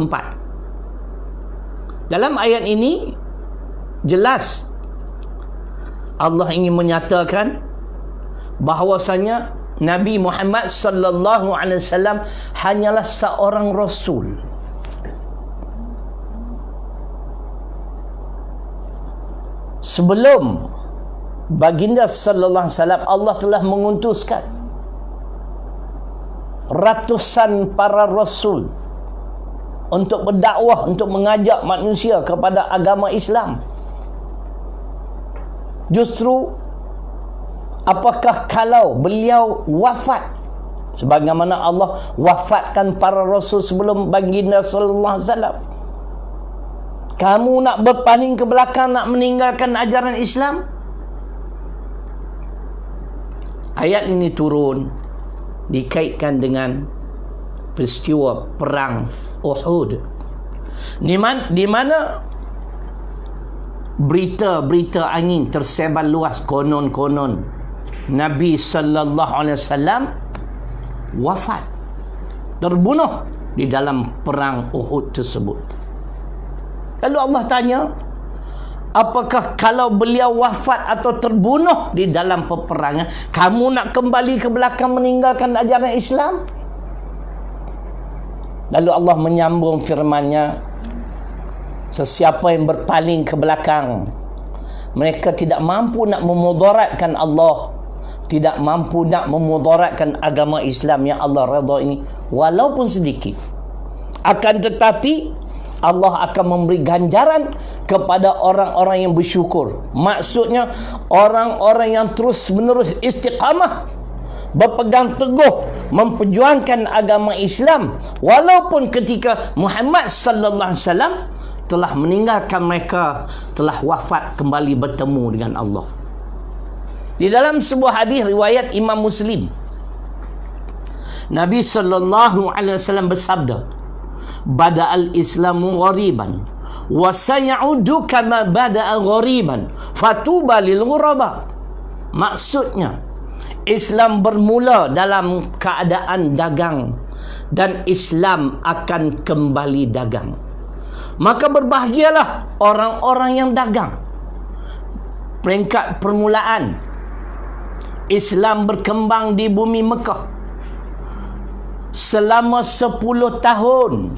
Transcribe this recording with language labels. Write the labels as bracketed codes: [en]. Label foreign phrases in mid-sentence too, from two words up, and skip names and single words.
[ms] Dalam ayat ini jelas Allah ingin menyatakan bahawasanya Nabi Muhammad [ar] صلى الله عليه وسلم [ms] hanyalah seorang rasul. Sebelum baginda [ar] صلى الله عليه وسلم, [ms] Allah telah mengutuskan ratusan para rasul untuk berdakwah, untuk mengajak manusia kepada agama Islam. Justru apakah kalau beliau wafat, sebagaimana Allah wafatkan para rasul sebelum baginda [ar] صلى الله عليه وسلم, [ms] kamu nak berpaling ke belakang, nak meninggalkan ajaran Islam? Ayat ini turun dikaitkan dengan peristiwa perang Uhud, di mana berita-berita angin tersebar luas, konon-konon Nabi [ar] صلى الله عليه وسلم [ms] wafat, terbunuh di dalam perang Uhud tersebut. Lalu Allah tanya, apakah kalau beliau wafat atau terbunuh di dalam peperangan, kamu nak kembali ke belakang meninggalkan ajaran Islam? Lalu Allah menyambung firman-Nya, sesiapa yang berpaling ke belakang, mereka tidak mampu nak memudaratkan Allah, tidak mampu nak memudaratkan agama Islam yang Allah redha ini walaupun sedikit. Akan tetapi Allah akan memberi ganjaran kepada orang-orang yang bersyukur. Maksudnya orang-orang yang terus menerus istiqamah berpegang teguh memperjuangkan agama Islam walaupun ketika Muhammad [ar] صلى الله عليه وسلم [ms] telah meninggalkan mereka, telah wafat, kembali bertemu dengan Allah. Di dalam sebuah hadis riwayat Imam Muslim, Nabi [ar] صلى الله عليه وسلم [ms] bersabda, [ar] "بدأ الإسلام غريبا وسيعود كما بدأ غريبا، فطوبى للغرباء." [ms] Maksudnya, Islam bermula dalam keadaan dagang dan Islam akan kembali dagang. Maka berbahagialah orang-orang yang dagang. Peringkat permulaan, Islam berkembang di bumi Mekah selama 10 tahun.